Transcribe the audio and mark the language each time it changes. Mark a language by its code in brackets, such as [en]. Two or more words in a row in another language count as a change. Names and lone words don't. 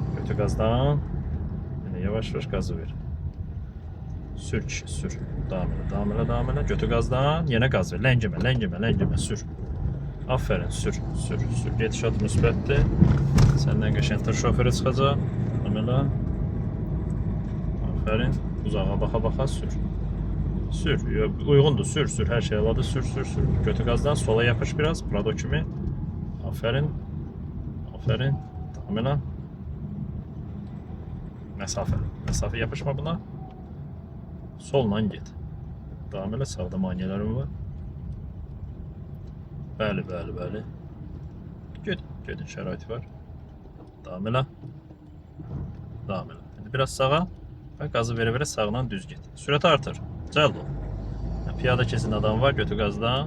[az] Götür gazdan. [tr] Yine yavaş yavaş gazı ver. [az] Sür kişi, sür. Devam elə, devam elə, devam elə. Götür gazdan. [tr] Yine gaz ver. [az] Ləngimə, ləngimə, ləngimə. Sür. Aferin, sür, sür, sür. Gedişat müsbətdir. Səndən qəşəng tır şoförü çıxacaq. Devam elə. Aferin. Uzağa baxa-baxa sür. Sür. Uyğundur, sür, sür. Hər şey aladı. Sür, sür, sür. Götür gazdan. Sola yapış biraz. Prado kimi. Aferin. Aferin. Devam elə. Mesafe. Mesafe yapışma buna. [tr] Solla git. [az] Devam elə. Sağda maniyələrim var. Bəli, bəli, bəli. Gedin, şəraiti var. Devam elə. Devam elə. İndi biraz sağa və qazı verə-verə sağdan düz get. Sürəti artır. Cəld ol. Piyada kesin adam var. Götür gazdan.